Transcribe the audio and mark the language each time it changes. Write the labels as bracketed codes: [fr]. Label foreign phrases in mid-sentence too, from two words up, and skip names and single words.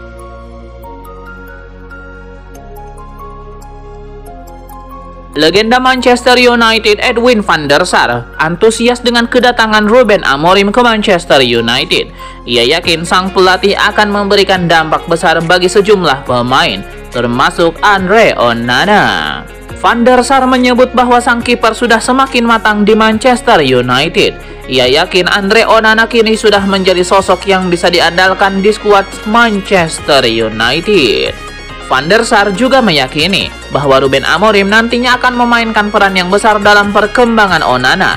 [id] Legenda Manchester United Edwin van der Sar antusias dengan kedatangan Ruben Amorim ke Manchester United. Ia yakin sang pelatih akan memberikan dampak besar bagi sejumlah pemain, termasuk Andre Onana. Van der Sar menyebut bahwa sang kiper sudah semakin matang di Manchester United. Ia yakin Andre Onana kini sudah menjadi sosok yang bisa diandalkan di skuad Manchester United. Van der Sar juga meyakini bahwa Ruben Amorim nantinya akan memainkan peran yang besar dalam perkembangan Onana.